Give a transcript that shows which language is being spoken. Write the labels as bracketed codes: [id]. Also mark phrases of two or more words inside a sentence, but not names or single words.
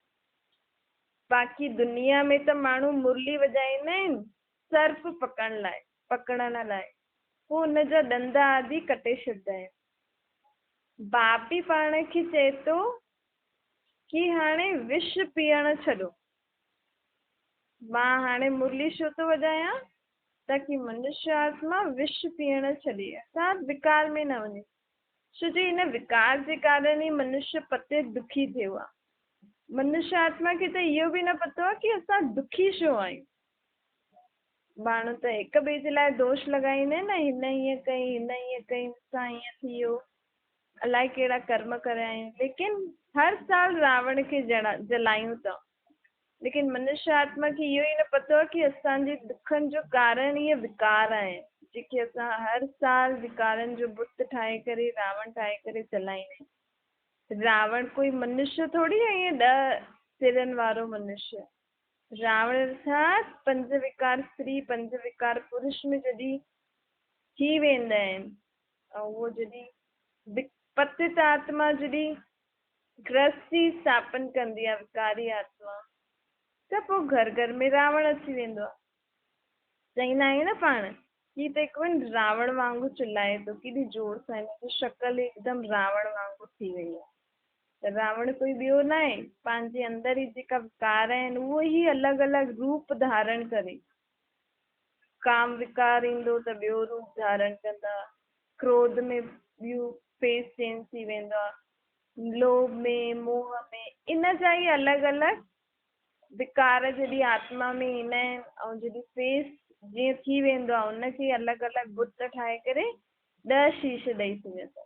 [sd] बाक़ी दुनिया में त माण्हू मुरली वॼाईंदा आहिनि सर्प पकड़ण लाइ, पोइ हुनजा ॾंद आदि कटे छॾींदा आहिनि। बाप बि पाण खे चए थो कि हाणे विष पीअण छॾो। मां हाणे मुरली छो थो वॼायां ताकि मनुष्य आत्मा विष पीअण छॾे, अर्थात विकार में न वञे। छो जो हिन विकार जे कारण ई मनुष्य पते दुखी थियो आहे। मनुष्य आत्मा खे त इहो बि न पतो आहे कि असां दुखी छो आहियूं। माण्हू त हिक ॿिए जे लाइ दोष लॻाईंदा आहिनि न, हिन हीअं कई, हिन हीअं कई, मूंसां हीअं थी वियो, अलाए कहिड़ा कर्म करिया आहिनि। लेकिन हर साल रावण खे जलायूं था। लेकिन मनुष्य आत्मा खे इहो ई न पतो आहे कि असांजे दुखनि जो कारण इहे विकार आहिनि, जेके असां हर साल विकारनि जो बुत ठाहे करे, रावण ठाहे करे जलाईंदा आहियूं। रावण कोई मनुष्य थोड़ी आहे ईअं 10 सिरनि वारो मनुष्य। रावण अर्थात 5 विकार स्त्री, 5 विकार पुरुष में जॾहिं थी वेंदा आहिनि, ऐं उहो जॾहिं पतित आत्मा जॾहिं गृहस्थी स्थापन कंदी आहे विकारी आत्मा, त पोइ घर घर में रावण अची वेंदो आहे। चईंदा आहियूं न पाण ही त हिकु रावण वांगुरु चिल्लाए थो, केॾी जोर सां, हिनजी शक्ल हिकदमि रावण वांगुरु थी वई आहे। त रावण कोई ॿियो न आहे, पंहिंजे अंदर ई जेका विकार आहिनि उहो ई अलॻि अलॻि रूप धारण करे, काम विकार ईंदो त ॿियो रूप धारण कंदा, क्रोध में ॿियो [en] face change [sd] थी वेंदो आहे, लोभ में मोह में इन जा ई अलॻि अलॻि विकार जॾहिं आत्मा में ईंदा आहिनि, ऐं जॾहिं फेस जीअं थी वेंदो आहे उनखे अलॻि अलॻि बुत ठाहे करे 10 शीश ॾेई छॾियो।